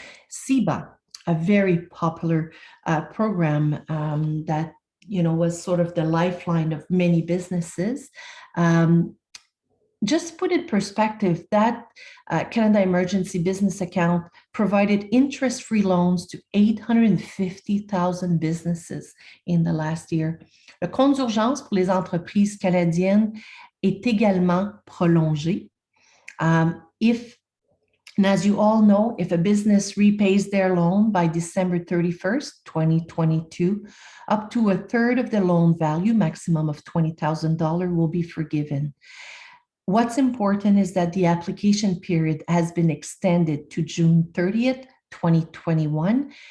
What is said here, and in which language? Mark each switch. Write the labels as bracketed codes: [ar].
[en] CEBA, a very popular program that was sort of the lifeline of many businesses. Just put in perspective, that Canada Emergency Business Account provided interest-free loans to 850,000 businesses in the last year. [fr] Le compte d'urgence pour les entreprises canadiennes est également prolongé. [en] And as you all know, if a business repays their loan by December 31st, 2022, up to a third of the loan value, maximum of $20,000, will be forgiven. What's important is that the application period has been extended to June 30th, 2021.